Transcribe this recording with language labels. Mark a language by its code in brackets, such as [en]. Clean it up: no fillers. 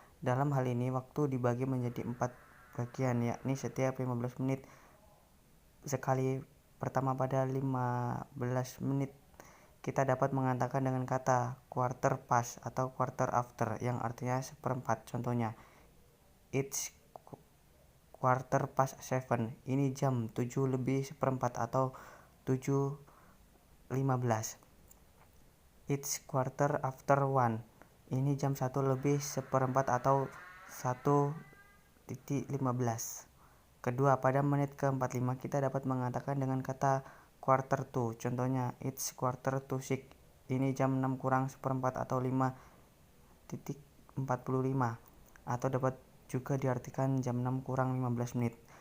[id] Dalam hal ini waktu dibagi menjadi 4 bagian, yakni setiap 15 menit sekali. Pertama, pada 15 menit kita dapat mengatakan dengan kata quarter past atau quarter after yang artinya seperempat. [en] Contohnya, it's quarter past 7. [id] Ini jam 7 lebih seperempat atau 7.15. [en] It's quarter after 1. [id] Ini jam 1 lebih seperempat atau 1.15. Kedua, pada menit ke-45 kita dapat mengatakan dengan kata quarter to. [en] Contohnya, it's quarter to 6. [id] Ini jam 6 kurang seperempat atau 5.45. Atau dapat juga diartikan jam 6 kurang 15 menit.